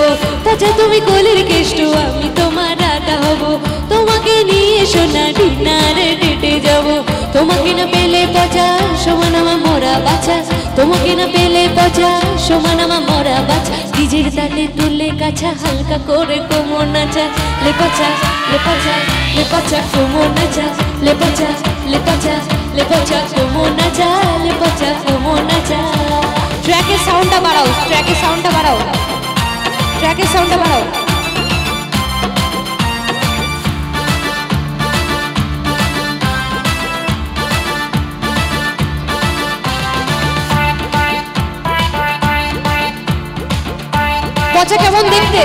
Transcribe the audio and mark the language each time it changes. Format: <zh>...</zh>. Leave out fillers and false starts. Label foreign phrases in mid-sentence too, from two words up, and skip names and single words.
<bn>পচা তুমি কোলের কেষ্ট, আমি তোমার রাধা হব, তোমাকে নিয়ে সোনা</bn> <en>dinner date</en> <bn>যাব। তোমাকে না পেলে পচা সমান আমার মরা বাছা, তোমাকে না পেলে পচা সমান আমার মরা বাছা। ডিজের তালে তুলে কাছা হালকা করে কোমর নাচা, লে পচা লে পচা লে পচা কোমর নাচা, লে পচা লে পচা লে পচা কোমর নাচা, লে পচা কোমর নাচা। ট্র্যাকের সাউন্ডটা বাড়াও, ট্র্যাকের সাউন্ডটা বাড়াও, ট্র্যাকের সাউন্ডটা বাড়াও। পচা কেমন দেখতে?</bn>